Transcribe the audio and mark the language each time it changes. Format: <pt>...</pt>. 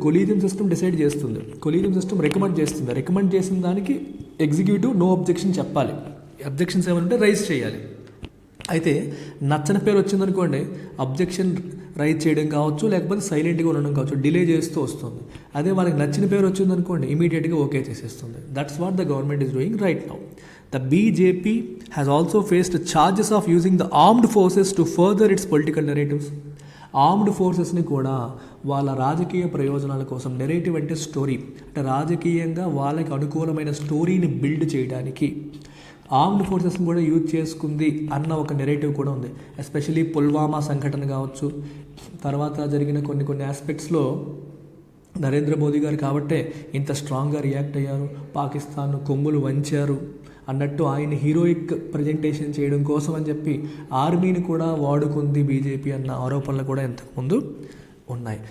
<te>Collegium system decide చేస్తుంది, collegium system recommend చేస్తుంది. Recommend చేసిన దానికి ఎగ్జిక్యూటివ్ నో అబ్జెక్షన్ చెప్పాలి. అబ్జెక్షన్స్ ఏమంటే రైజ్ చేయాలి. అయితే నచ్చని పేరు వచ్చిందనుకోండి, అబ్జెక్షన్ రైజ్ చేయడం కావచ్చు, లేకపోతే సైలెంట్గా ఉండడం కావచ్చు, డిలే చేస్తూ వస్తుంది. అదే వాళ్ళకి నచ్చిన పేరు వచ్చిందనుకోండి, ఇమీడియట్గా ఓకే చేసేస్తుంది.</te> <en>That's what the government is doing right now. The BJP has also faced charges of using the armed forces to further its political narratives.</en> <te>Armed ఫోర్సెస్ని కూడా వాళ్ళ రాజకీయ ప్రయోజనాల కోసం, నెరేటివ్ అంటే స్టోరీ, అంటే రాజకీయంగా వాళ్ళకి అనుకూలమైన స్టోరీని బిల్డ్ చేయడానికి ఆర్మ్డ్ ఫోర్సెస్ని కూడా యూజ్ చేసుకుంది అన్న ఒక నెరేటివ్ కూడా ఉంది. ఎస్పెషలీ పుల్వామా సంఘటన కావచ్చు, తర్వాత జరిగిన కొన్ని ఆస్పెక్ట్స్లో నరేంద్ర మోదీ గారు కాబట్టే ఇంత స్ట్రాంగ్గా రియాక్ట్ అయ్యారు, పాకిస్తాన్ కొమ్ములు వంచారు అన్నట్టు ఆయన హీరోయిక్ ప్రజెంటేషన్ చేయడం కోసం అని చెప్పి ఆర్మీని కూడా వాడుకుంది బీజేపీ అన్న ఆరోపణలు కూడా ఇంతకుముందు ఉన్నాయి.</te>